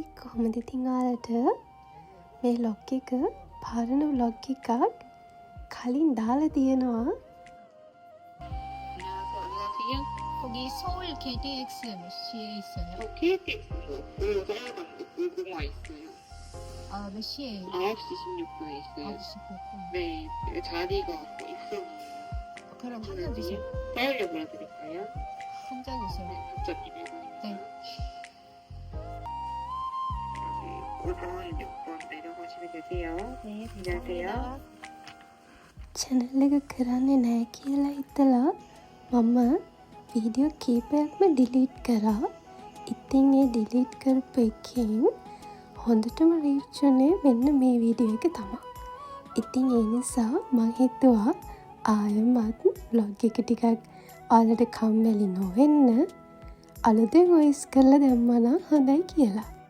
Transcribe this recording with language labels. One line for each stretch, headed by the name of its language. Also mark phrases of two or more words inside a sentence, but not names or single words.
Sinhala: කොහොමද ඉතින් ඔයාලට මේ ලොග් එක පරණ ලොග් එකක් කලින් දාලා තියෙනවා.
Korean: 안녕하세요. 거기 서울 KTX에 있어요. KTX죠. 그거가 있어요. 아, 몇 시에요? 9시 16분에 있어요. 9시 9분. 네, 자리가 있어요. 그럼 한 잔 주세요. 떠올려 보여드릴까요? 한 잔 주세요. 갑자기 네. 5번, 6번 내려가시면 되세요. 네, 안녕하세요.
Sinhala: channel එක කරන්නේ නැහැ කියලා හිතලා මම වීඩියෝ කීපයක්ම ඩිලීට් කරා. ඉතින් ඒ ඩිලීට් කරපු එකෙන් හොඳටම රීච් වුණේ මෙන්න මේ වීඩියෝ එක තමයි. ඉතින් ඒ නිසා මම හිතුවා ආයෙමත් vlog එක ටිකක් ඔයාලට කම්මැලි නොවෙන්න අලුතෙන් වොයිස් කරලා දැම්මා නම් හොඳයි කියලා.